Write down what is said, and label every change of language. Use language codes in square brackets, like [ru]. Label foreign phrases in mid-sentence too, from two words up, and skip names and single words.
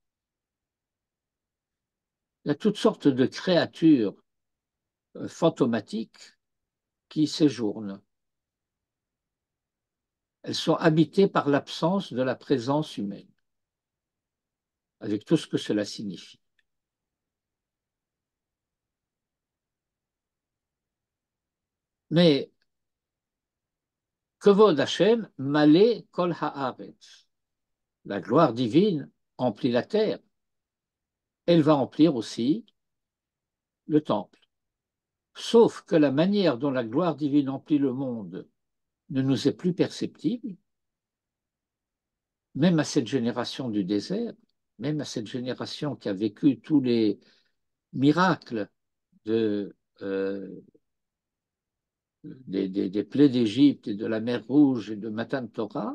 [fr] Il y a toutes sortes de créatures fantomatiques qui séjournent. Elles sont habitées par l'absence de la présence humaine, avec tout ce que cela signifie. [he] Mais כבוד השם מלא כל הארץ. [fr] La gloire divine emplit la terre. Elle va emplir aussi le temple. Sauf que la manière dont la gloire divine emplit le monde ne nous est plus perceptible, même à cette génération du désert, même à cette génération qui a vécu tous les miracles de, des plaies d'Égypte et de la mer Rouge et de [he] מתן תורה.